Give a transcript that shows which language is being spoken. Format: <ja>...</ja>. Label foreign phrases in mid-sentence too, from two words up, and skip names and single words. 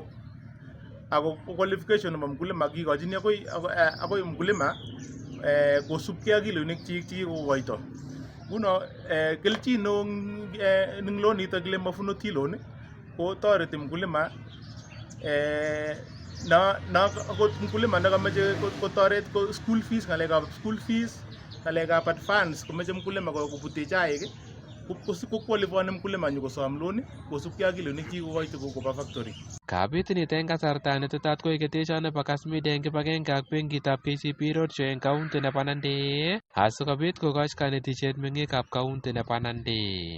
<kln>Ako qualification nebo mkulima kikochini akoi mkulima kosubkei ak kiloinik chik chekikokoito. Kuno kelchin neo ning loan nito kile Mavuno T-Loan ko toreti mkulima na akot mkulima nekameche kotoret ko</kln> <en>school fees,</en> <kln>ng'alekab</kln> <en>school fees,</en> <kln>ng'alekab advance komeche mkulima kobute chaik ko qualifyani mkulima nyikosom loan kosubkei ak kiloinik chikikokoito koba factory. Kabit nito eng kasarta netetat koek ketesio nebo Kass Media eng kibagenge ak benkitab KCB roadshow eng county nebo Nandi asikobit kokoch kanetisiet meng'ikab county nebo Nandi.</kln>